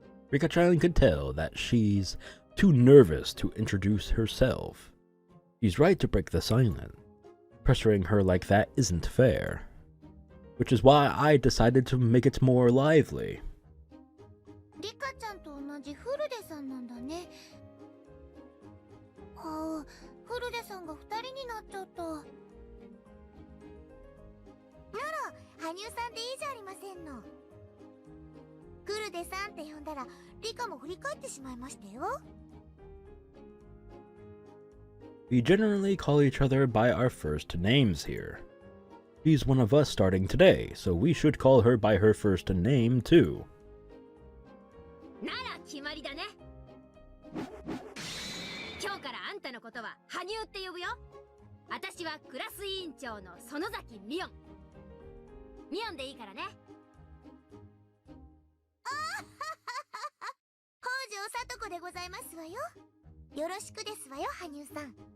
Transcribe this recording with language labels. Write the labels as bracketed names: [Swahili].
[English] Rika-chan could tell that she's too nervous to introduce herself. She's right to break the silence. Pressuring her like that isn't fair. Which is why I decided to make it more lively. [Japanese] Rika-chanと同じFurudeさんなんだね。 Furudeさんが2人になっちゃった。なら、羽生さんでいいじゃありませんの。 Furudeさんって呼んだら、リカも振り返ってしまいましたよ。 [English] We generally call each other by our first names here. She's one of us starting today, so we should call her by her first name too. [Japanese] なら決まりだね。今日からあんたのことは羽生って呼ぶよ。私はクラス委員長の園崎ミオン。ミオンでいいからね。北条聡子でございますわよ。よろしくですわよ、羽生さん。